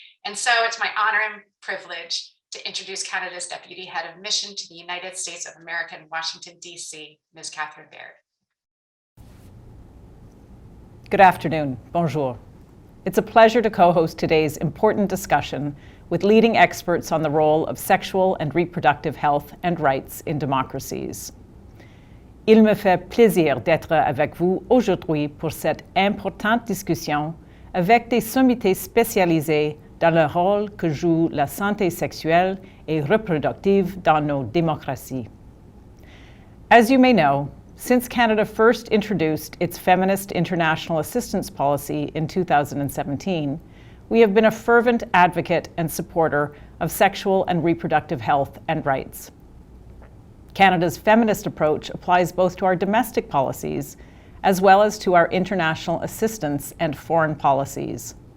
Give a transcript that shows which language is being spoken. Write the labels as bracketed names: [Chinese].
[English] And so it's my honor and privilege to introduce Canada's Deputy Head of Mission to the United States of America in Washington, D.C., Ms. Catherine Baird. Good afternoon. [French] Bonjour. [English] It's a pleasure to co-host today's important discussion with leading experts on the role of sexual and reproductive health and rights in democracies. [French] Il me fait plaisir d'être avec vous aujourd'hui pour cette importante discussion avec des sommités spécialisées dans le rôle que joue la santé sexuelle et reproductive dans nos démocraties. [English] As you may know, since Canada first introduced its Feminist International Assistance Policy in 2017, we have been a fervent advocate and supporter of sexual and reproductive health and rights. Canada's feminist approach applies both to our domestic policies as well as to our international assistance and foreign policies.